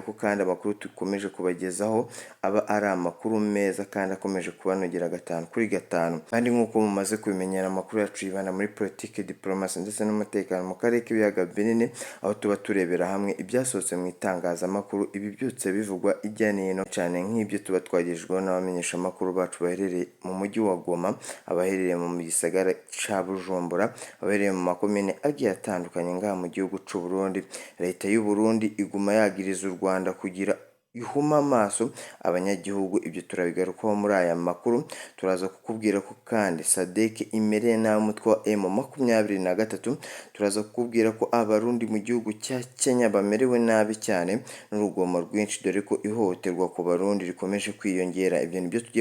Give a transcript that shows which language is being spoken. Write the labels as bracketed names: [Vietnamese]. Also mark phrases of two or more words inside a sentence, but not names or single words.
[Kinyarwanda] ko kandi amakuru dukomeje kubagezaho aba ari amakuru meza kandi akomeje kubanogera gatanu kuri gatanu kandi nk'uko mumaze kubimenyera amakuru yacu yibanda muri politique diplomacy ndetse n'umutekano mu karere k'ibiyaga binini aho tuba turebera hamwe ibyasohotse mu itangazamakuru ibi byose bivugwa ijya n'ino cyane nk'ibyo tuba twagejejweho n'abamenyesha makuru bacu baherereye mu mujyi wa Goma abaherereye mu gisagara ca Bujumbura abaherereye mu makomine agiye atandukanye ngaha mu gihugu cy'u Burundi. Leta y'u Burundi iguma yagiriza u Rwanda kugira ihuma amaso abanyagihugu ibyo turabigarukaho muri aya makuru turaza kukubwira ko kandi Sadek imereye nawe umutwe wa M23 turaza kukubwira ko abarundi mu gihugu cya Kenya bamerewe nabi cyane n'urugomo rwinshi dore ko ihohoterwa ku barundi rikomeje kwiyongera ibyo nibyo tugiye